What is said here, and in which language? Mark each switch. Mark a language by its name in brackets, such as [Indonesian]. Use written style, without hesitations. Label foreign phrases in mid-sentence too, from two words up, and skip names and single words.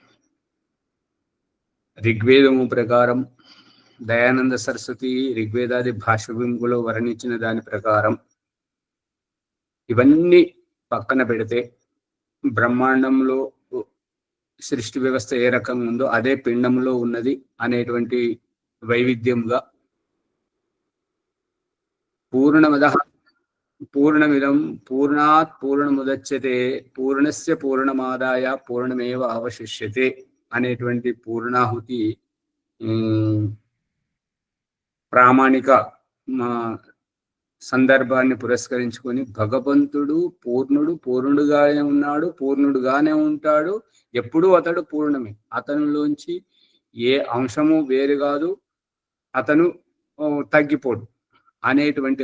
[Telugu] ఋగ్వేదము ప్రకారం, దయానంద సరస్వతి ఋగ్వేదాది భాష్యంలో వర్ణించిన దాని ప్రకారం ఇవన్నీ పక్కన పెడితే బ్రహ్మాండంలో సృష్టి వ్యవస్థ ఏ రకంగా ఉందో అదే పిండంలో ఉన్నది అనేటువంటి వైవిధ్యంగా [Sanskrit] పూర్ణమిదం పూర్ణాత్ పూర్ణముదచ్యతే పూర్ణస్య పూర్ణమాదాయ పూర్ణమేవ అవశిష్యతే [Telugu] అనేటువంటి పూర్ణాహుతి ప్రామాణిక సందర్భాన్ని పురస్కరించుకొని భగవంతుడు పూర్ణుడుగానే ఉన్నాడు, పూర్ణుడుగానే ఉంటాడు, ఎప్పుడూ అతడు పూర్ణమే, అతనిలోంచి ఏ అంశము వేరు కాదు, అతను తగ్గిపోడు అనేటువంటి